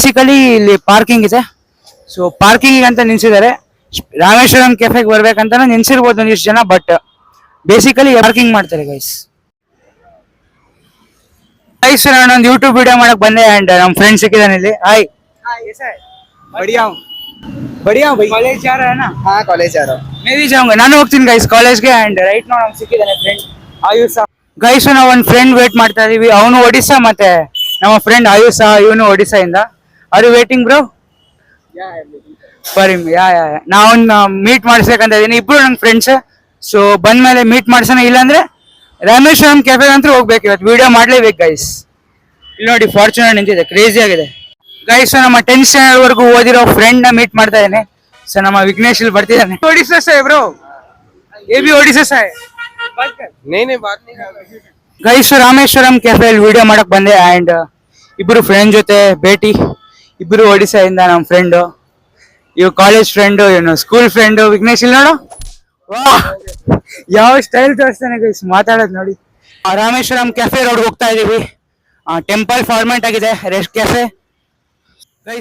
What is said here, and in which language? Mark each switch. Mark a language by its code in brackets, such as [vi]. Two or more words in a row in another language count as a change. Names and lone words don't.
[en] But basically [kn] ಇಲ್ಲಿ ಪಾರ್ಕಿಂಗ್ ಇದೆ. ಸೊ ಪಾರ್ಕಿಂಗ್ ಅಂತ ನಿಲ್ಸಿದ್ದಾರೆ. ರಾಮೇಶ್ವರಂ ಕೆಫೆಗೆ ಬರ್ಬೇಕಂತ ನಿಲ್ಸಿರ್ಬೋದು ಒಂದಿಷ್ಟು ಜನ, [en] But basically parking [kn] ಮಾಡ್ತಾರೆ ಗೈಸ್. ಗೈಸ್ ನಾನೊಂದು [en] YouTube video [kn] ಮಾಡಕ್ ಬಂದೆ ಅಂಡ್ ನಮ್ಮ ಫ್ರೆಂಡ್ ಸಿಕ್ಕಿದ್ದಾನೆ ಇಲ್ಲಿ. ಹಾಯ್. [hi] बढ़िया हूँ बढ़िया हूँ भाई। कॉलेज जा रहा है ना? हाँ कॉलेज जा रहा हूँ। मैं भी जाऊंगा. [kn] ನಾನು ಹೋಗ್ತೀನಿ ಗೈಸ್ ಕಾಲೇಜ್ಗೆ. [en] And right [kn] ನಾವು ನಮ್ಗೆ ಸಿಕ್ಕಿದ್ದಾನೆ ಫ್ರೆಂಡ್ ಆಯುಷ. ಗೈಸ್ ನಾವು ಒಂದು [en] friend wait [kn] ಮಾಡ್ತಾ ಇದೀವಿ. ಅವನು ಒಡಿಸ್ಸಾ, ಮತ್ತೆ ನಮ್ಮ ಫ್ರೆಂಡ್ ಆಯುಷ, ಇವನು ಒಡಿಸ್ಸಾ ಇಂದ. [en] Are you waiting bro? For him. [kn] ಯಾ ನಾವೊಂದು ಮೀಟ್ ಮಾಡಿಸ್ಬೇಕಂತ ಇದೀನಿ. ಇಬ್ರು ನನ್ನ ಫ್ರೆಂಡ್ಸ್. ಸೊ ಬಂದ್ಮೇಲೆ ಮೀಟ್ ಮಾಡ್ಸೋಣ, ಇಲ್ಲಾಂದ್ರೆ ರಾಮೇಶ್ವರಂ ಕೆಫೆ ಅಂತ ಹೋಗ್ಬೇಕು. ಇವತ್ತು ವಿಡಿಯೋ ಮಾಡ್ಲೇಬೇಕು ಗೈಸ್. ಇಲ್ಲಿ ನೋಡಿ ಫಾರ್ಚುನರ್ ನಿಂತಿದೆ, ಕ್ರೇಜಿ ಆಗಿದೆ ಗೈಸ್. ನಮ್ಮ [en] 10th standard [kn] ವರೆಗೂ ಓದಿರೋ ಫ್ರೆಂಡ್ ನ ಮೀಟ್ ಮಾಡ್ತಾ ಇದ್ದೇನೆ. ಸೊ ನಮ್ಮ ವಿಘ್ನೇಶ್ ಇಲ್ಲಿ ಬರ್ತಿದ್ದಾನೆ. ಒಡಿಸ್ಸಾ ಸೈ ಬ್ರೋ, [hi] ये भी ओडिशा से है. नहीं बात नहीं कर रहा। [kn] ಗೈಸ್ ರಾಮೇಶ್ವರಂ ಕೆಫೆ ಅಲ್ಲಿ ವಿಡಿಯೋ ಮಾಡಕ್ ಬಂದೆ. ಅಂಡ್ ಇಬ್ರು ಫ್ರೆಂಡ್ ಜೊತೆ ಭೇಟಿ. ಇಬ್ರು ಒಡಿಸ್ಸಾ ಇಂದ ನಮ್ಮ ಫ್ರೆಂಡ್. ಇವ್ [en] college friend, [kn] ಇವನು [en] school friend. [kn] ವಿಘ್ನೇಶ್ ಇಲ್ಲಿ ನೋಡು, ವಾ ಯಾವ ಸ್ಟೈಲ್ ತೋರಿಸ್ತಾನೆ ಗೈಸ್ ಮಾತಾಡೋದು ನೋಡಿ. ರಾಮೇಶ್ವರಂ ಕೆಫೆ ರೋಡ್ ಹೋಗ್ತಾ ಇದೀವಿ. [en] temple format [kn] ಆಗಿದೆ [en] rest cafe guys.